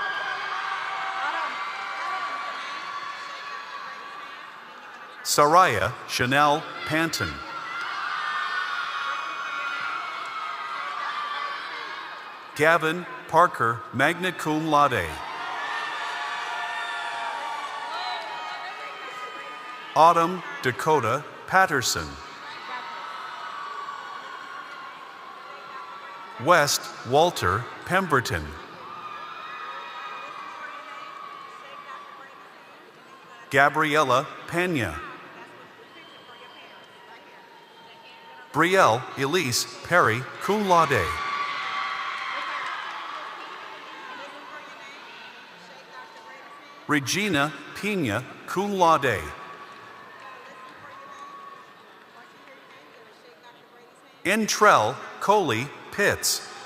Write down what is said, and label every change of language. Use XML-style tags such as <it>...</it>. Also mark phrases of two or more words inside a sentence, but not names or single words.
<en>Saraya Chanel Panton. Gavin Parker,</en> <la>magna cum laude.</la> <en>Autumn Dakota Patterson. West Walter Pemberton. Gabriella Pena. Brielle Elise Perry,</en> <la>cum laude. Regina Pena, cum laude.</la> <en>Entrell Coley Pitts.</en>